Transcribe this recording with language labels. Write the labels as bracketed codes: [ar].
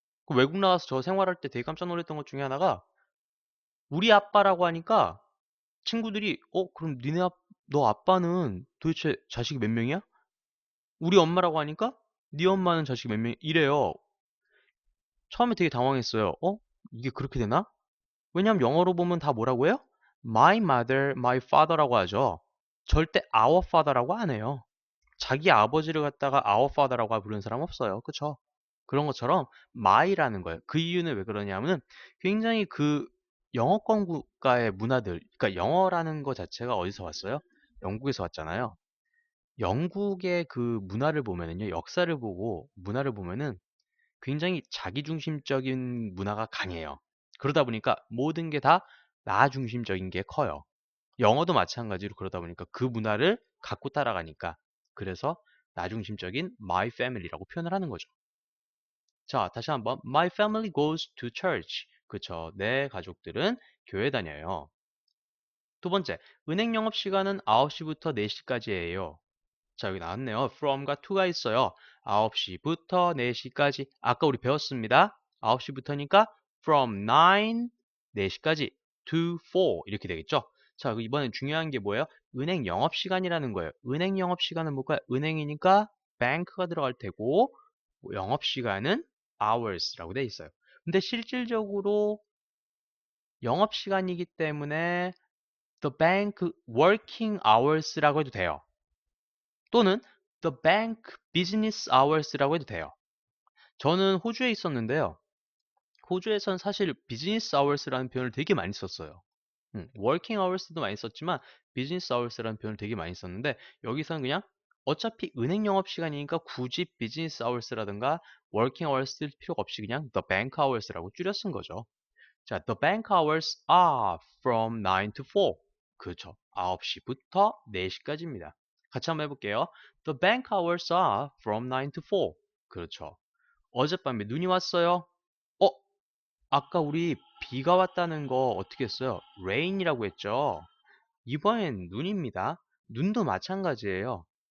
[ko] 그 외국 나가서 저 생활할 때 되게 깜짝 놀랐던 것 중에 하나가 우리 아빠라고 하니까 친구들이 그럼 너 아빠는 도대체 자식이 몇 명이야? 우리 엄마라고 하니까 네 엄마는 자식이 몇 명? 이래요. 처음에 되게 당황했어요. 이게 그렇게 되나? 왜냐면 영어로 보면 다 뭐라고 해요? [en] My mother, my father라고 하죠. [ko] 절대 our father라고 안 해요. 자기 아버지를 갖다가 our father라고 부르는 사람 없어요. 그쵸? 그런 것처럼 my라는 거예요. 그 이유는 왜 그러냐면은 굉장히 그 영어권 국가의 문화들, 그러니까 영어라는 거 자체가 어디서 왔어요? 영국에서 왔잖아요. 영국의 그 문화를 보면은요, 역사를 보고 문화를 보면은 굉장히 자기중심적인 문화가 강해요. 그러다 보니까 모든 게 다 나 중심적인 게 커요. 영어도 마찬가지로 그러다 보니까 그 문화를 갖고 따라가니까 그래서 나 중심적인 my family라고 표현을 하는 거죠. 자, 다시 한번 [en] my family goes to church. [ko] 그쵸. 내 가족들은 교회 다녀요. 두 번째, 은행 영업 시간은 9시부터 4시까지예요. 자, 여기 나왔네요. from과 to가 있어요. 9시부터 4시까지. 아까 우리 배웠습니다. 9시부터니까 from 9, 4시까지 to 4 이렇게 되겠죠? 자, 이번엔 중요한 게 뭐예요? 은행 영업시간이라는 거예요. 은행 영업시간은 뭘까요? 은행이니까 bank가 들어갈 테고 영업시간은 hours라고 돼 있어요. 근데 실질적으로 영업시간이기 때문에 the bank working hours라고 해도 돼요. 또는 the bank business hours라고 해도 돼요. 저는 호주에 있었는데요. 호주에선 사실 business hours라는 표현을 되게 많이 썼어요. working hours도 많이 썼지만 business hours라는 표현을 되게 많이 썼는데 여기서는 그냥 어차피 은행 영업 시간이니까 굳이 business hours라든가 working hours 쓸 필요가 없이 그냥 the bank hours라고 줄여 쓴 거죠. [en] 자, the bank hours are from 9 to 4. [ko] 그렇죠. 9시부터 4시까지입니다. 같이 한번 해볼게요. [en] The bank hours are from 9 to 4. [ko] 그렇죠. 어젯밤에 눈이 왔어요. 어, 아까 우리 비가 왔다는 거 어떻게 했어요? rain이라고 했죠. 이번엔 눈입니다. 눈도 마찬가지예요.